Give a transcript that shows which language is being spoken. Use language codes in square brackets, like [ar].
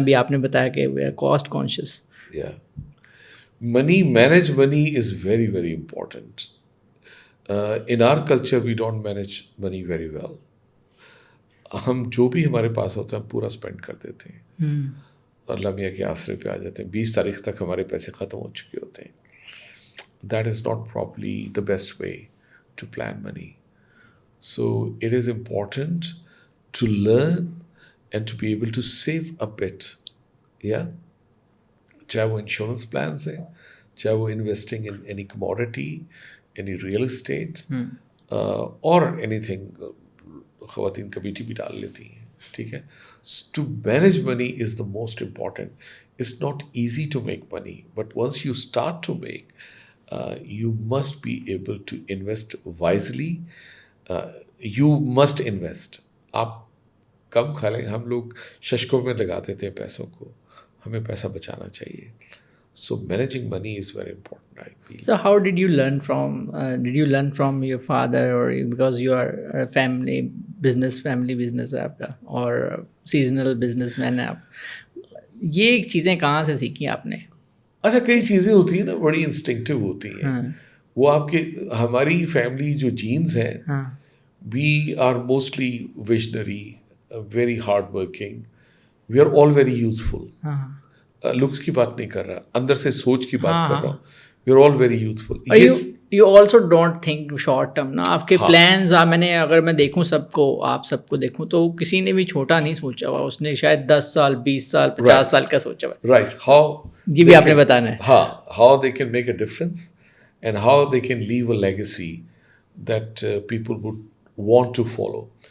[ur] ابھی آپ نے بتایا کہ [en] we are cost conscious. Yeah. Manage money is very, very important. In our culture, we don't manage money very well. [ur] ہم جو بھی ہمارے پاس ہوتا ہے ہم پورا اسپینڈ کر دیتے ہیں, اللہ میاں کے آسرے پہ آ جاتے ہیں. 20 تاریخ تک ہمارے پیسے ختم ہو چکے ہوتے ہیں. [en] That is not probably the best way to plan money. So it is important to learn and to be able to save a bit. Yeah. چاہے وہ insurance plans ہیں, چاہے وہ investing in any commodity, any real estate اور anything. [ur] خواتین committee بھی ڈال لیتی ہیں, ٹھیک ہے. [en] To manage money is the most important. It's not easy to make money, but once you start to make, you must be able to invest wisely. You must invest. [ur] آپ کم کھا لیں, ہم لوگ ششکوں میں لگاتے تھے پیسوں کو, ہمیں پیسہ بچانا چاہیے. [en] So managing money is very important, I feel. So how did you learn from your father, or because you are a family business [ur] ہے آپ کا اور [en] seasonal businessman [ur] ہے آپ, یہ چیزیں کہاں سے سیکھی آپ نے؟ اچھا, کئی چیزیں ہوتی ہیں نا بڑی انسٹنکٹیو ہوتی ہیں. وہ آپ کے ہماری فیملی جو جینز ہیں, [en] We are mostly visionary, very hard working, we are all very useful. [ur] Looks کی بات نہیں کر رہا, اندر سے سوچ کی بات کر رہا ہوں. [en] We are all very useful. You also don't think short term [ur] نا. آپ کے پلانز, اگر میں دیکھوں سب کو, آپ سب کو دیکھوں تو کسی نے بھی چھوٹا نہیں سوچا ہوا, اس نے شاید 10 سال 20 سال 50 سال کا سوچا ہوا. [en] right, how [ur] یہ بھی آپ نے بتانا ہے. [en] ہاں, how they can make a difference and how they can leave a legacy that people would want to follow.